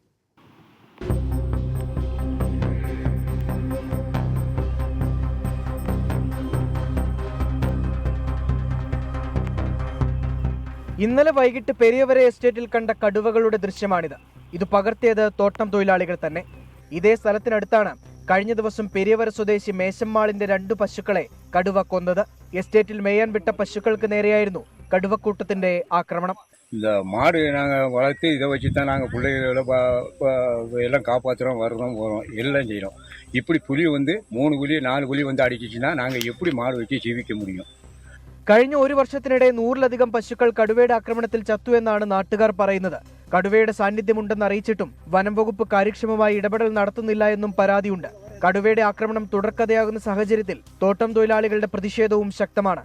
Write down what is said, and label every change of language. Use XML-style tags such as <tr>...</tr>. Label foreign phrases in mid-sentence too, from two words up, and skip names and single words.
<ml>ഇന്നലെ വൈകിട്ട് പെരിയവര എസ്റ്റേറ്റിൽ കണ്ട കടുവകളുടെ ദൃശ്യമാണിത്. ഇത് പകർത്തിയത് തോട്ടം തൊഴിലാളികൾ തന്നെ. ഇതേ സ്ഥലത്തിനടുത്താണ് കഴിഞ്ഞ ദിവസം പെരിയവര സ്വദേശി മേശമ്മാളിന്റെ 2 പശുക്കളെ കടുവ കൊന്നത്. എസ്റ്റേറ്റിൽ മേയാൻ വിട്ട പശുക്കൾക്ക് നേരെയായിരുന്നു കടുവക്കൂട്ടത്തിന്റെ ആക്രമണം.</ml> <ta>இந்த மாடு நாங்கள் வளர்த்து இதை வச்சு தான் நாங்கள் பிள்ளைகளை எல்லாம் காப்பாற்றுறோம், வர்றோம், போகிறோம், எல்லாம் செய்கிறோம். இப்படி புலி வந்து 3 புலி 4 புலி வந்து அடிச்சிச்சுன்னா நாங்கள் எப்படி மாடு வச்சு ஜீவிக்க முடியும்?</ta> <ml>കഴിഞ്ഞ 1 വർഷത്തിനിടെ 100-ലധികം പശുക്കൾ കടുവയുടെ ആക്രമണത്തിൽ ചത്തു എന്നാണ് നാട്ടുകാർ പറയുന്നത്. കടുവയുടെ സാന്നിധ്യമുണ്ടെന്ന് അറിയിച്ചിട്ടും വനം വകുപ്പ് കാര്യക്ഷമമായി ഇടപെടൽ നടത്തുന്നില്ല എന്നും പരാതിയുണ്ട്. കടുവയുടെ ആക്രമണം തുടർക്കഥയാകുന്ന സാഹചര്യത്തിൽ തോട്ടം തൊഴിലാളികളുടെ പ്രതിഷേധവും ശക്തമാണ്.</ml>